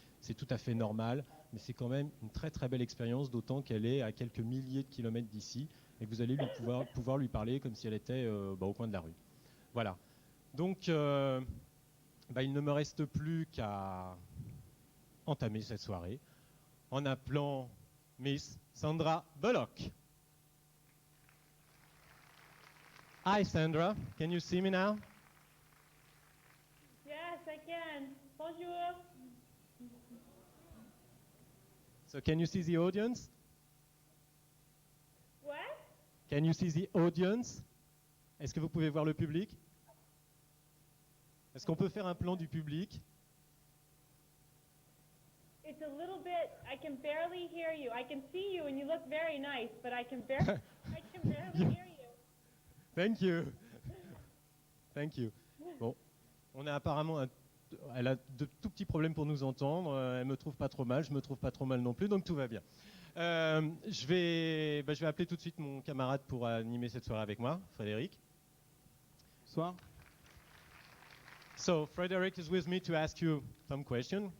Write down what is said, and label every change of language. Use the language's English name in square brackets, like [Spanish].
[French] C'est tout à fait normal, mais c'est quand même une très très belle expérience, d'autant qu'elle est à quelques milliers de kilomètres d'ici et que vous allez pouvoir lui parler comme si elle était au coin de la rue. Voilà. Donc, il ne me reste plus qu'à entamer cette soirée en appelant Miss Sandra Bullock. [English] Hi Sandra, can you see me now? Yes, I can. Bonjour. So can you see the audience? What? Can you see the audience? [French] Est-ce que vous pouvez voir le public? Est-ce qu'on peut faire un plan du public? [English] It's a little bit, I can barely hear you. I can see you and you look very nice, but I can barely hear you. Thank you. Thank you. [French] Bon, on a apparemment elle a de tout petits problèmes pour nous entendre. Elle me trouve pas trop mal, je me trouve pas trop mal non plus, donc tout va bien. Je vais appeler tout de suite mon camarade pour animer cette soirée avec moi, Frédéric. Bonsoir. [English] So Frédéric is with me to ask you some questions.